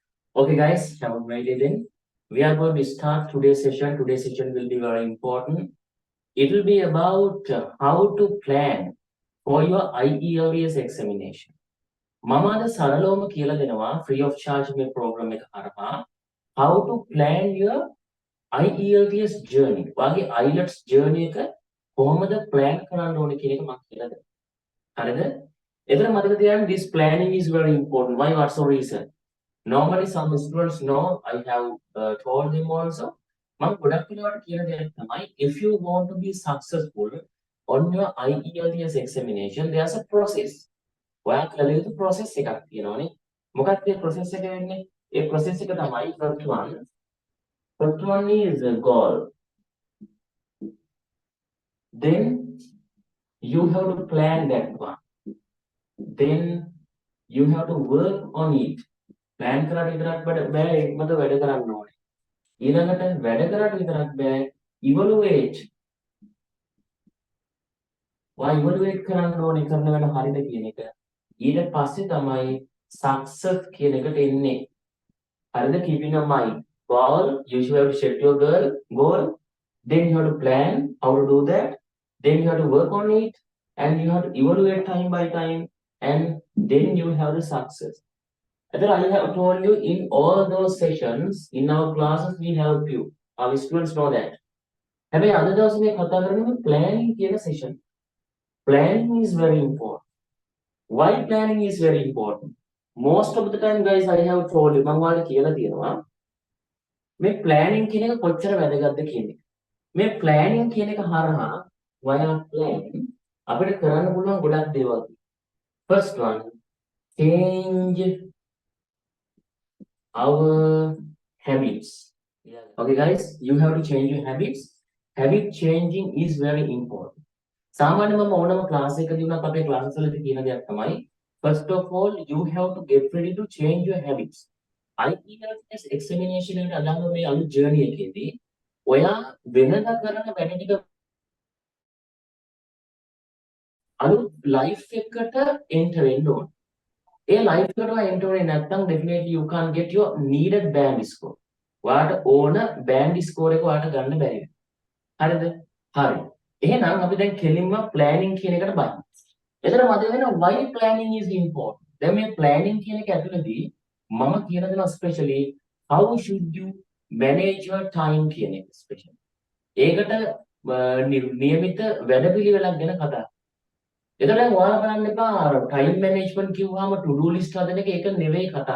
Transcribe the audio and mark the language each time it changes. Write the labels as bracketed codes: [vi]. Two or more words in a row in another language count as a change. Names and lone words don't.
[en] Okay, guys, have a great day then. We are going to start today's session. Today's session will be very important. It will be about how to plan for your IELTS examination. [si] මම අද සරලවම කියලා දෙනවා [en] free of charge [si] මේ program එක හරහා [en] how to plan your IELTS journey. [si] වාගේ IELTS journey එක කොහොමද plan කරන්න ඕනේ කියන එක මම කියලා දෙනවා. හරිද? එතන මතක තියාගන්න [en] this planning is very important. Why? What's the reason? Normally some students know, I have told them also, [si] මම ගොඩක් වෙලාවට කියන දෙයක් තමයි [en] if you want to be successful on your IELTS examination there's a process. [si] ඔයා කළ යුතු process එකක් තියෙනවානේ. මොකක්ද ඒ process එක වෙන්නේ? ඒ process එක තමයි [en] first one is a goal. Then you have to plan that one. Then you have to work on it. [si] plan කරලා විතරක් බෑ ඒකමද වැඩ කරන්න ඕනේ. ඊළඟට වැඩ කරලා විතරක් බෑ evaluate. evaluate කරන්න ඕනේ කරන වැඩ හරියද කියන එක. ඊට පස්සේ තමයි success කියන එකට එන්නේ. හරිද? [en] keeping in mind goal, you should have to set your goal, then you have to plan how to do that, then you have to work on it, and you have to evaluate time by time, and then you have the success. Either I have told you in all those sessions, in our classes, we help you. Our students know that. [si] හැබැයි අද දවසේ මේ කතා කරන්නේ planning කියන session. [en] Planning is very important. Why planning is very important? Most of the time, guys, I have told you, [si] මම ඔයාලට කියලා තියෙනවා මේ planning කියන එක කොච්චර වැදගත්ද කියන එක. මේ planning කියන එක හරහා [en] via planning [si] අපිට කරන්න පුළුවන් ගොඩක් දේවල්. [en] First one, change our habits. Okay, guys, you have to change your habits. Habit changing is very important. [si] සාමාන්‍යයෙන්ම ඕනම ක්ලාස් එකකදී උනත් අපේ ක්ලාසස් වලදී කියන දෙයක් තමයි [en] first of all you have to get ready to change your habits. [si] IELTS examination එකට අදාළව මේ අලුත් journey එකේදී ඔයා වෙනදා කරන වැඩ ටික අලුත් life එකකට enter වෙන්න ඕන. ඒ life එකට enter වෙන්නේ නැත්නම් [en] definitely you can't get your needed band score. [si] ඔයාට ඕන [en] band score [si] එක ඔයාට ගන්න බැරි වෙනවා. හරිද? හරි. එහෙනම් අපි දැන් කෙලින්ම planning කියන එකට බලමු. එතන මතක වෙනවා [en] why planning is important. [si] දැන් මේ planning කියන එක ඇතුළතදී මම කියන දේ especially [en] how should you manage your time [si] කියන එක especially. ඒකට නියමිත වැඩපිළිවෙලක් ගැන කතා. එතකොට දැන් ඔයාලා බලන්න එපා [en] time management [si] කිව්වහම [en] to do list [si] හදන එක ඒක නෙවෙයි කතා.